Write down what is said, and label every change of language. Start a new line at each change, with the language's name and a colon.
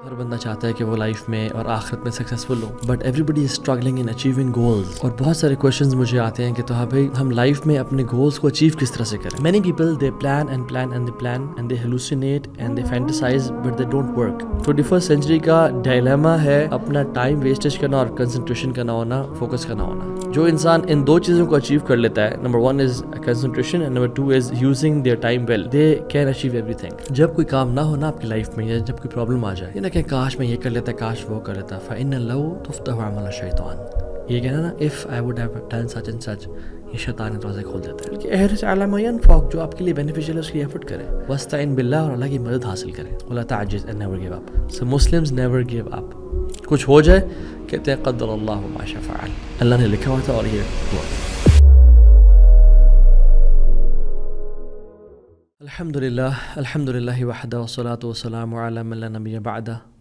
Urdu: ہر بندہ چاہتا ہے کہ وہ لائف میں اور آخرت میں successful ہو،
English: But everybody is struggling in achieving goals.
Urdu: اور بہت سارے کویشچنز مجھے آتے ہیں کہ تو ہاں بھائی ہم لائف میں اپنے گولز کو اچیو کس طرح سے کریں.
English: Many people they plan and plan and they plan and they hallucinate and they fantasize but they don't work.
Urdu: 21st century کا ڈائلیما ہے اپنا ٹائم ویسٹیج کرنا اور کنسنٹریشن کا نہ ہونا، فوکس کا نہ ہونا. جو انسان ان دو چیزوں کو اچیو کر لیتا ہے،
English: Number 1 is concentration and number 2 is using their time well, they can achieve everything.
Urdu: جب کوئی کام نہ ہونا آپ کی لائف میں یا جب کوئی پرابلم آ جائے، یہ نہ کہ کاش میں یہ کر لیتا، کاش وہ کر لیتا.
Arabic: فَإِنَّ لَوْ تُفْتَحُ عَمَلَ الشَّيْطَانِ،
Urdu: یہ کہنا نا
English: if I would have done such and such،
Urdu: یہ شیطان کے دروازے کھول دیتا ہے. بلکہ
Arabic: احرص علی ما ينفعک،
Urdu: جو آپ کے لیے بینیفیشیل ہے اس کی ایفرٹ کریں.
Arabic: وَاسْتَعِن بِاللَّهِ،
Urdu: اور اللہ کی مدد حاصل کریں.
Arabic: وَلَا تَعْجِزْ
English: and never give up. So Muslims never give up.
Urdu: کچھ ہو جائے کہتے ہیں
Arabic: قدر اللہ ما شاء فعل،
Urdu: اللہ نے لکھا ہوا تھا اور یہ ہوا.
Arabic: الحمدللہ وحدہ والصلاۃ والسلام علی من لا نبی بعدہ.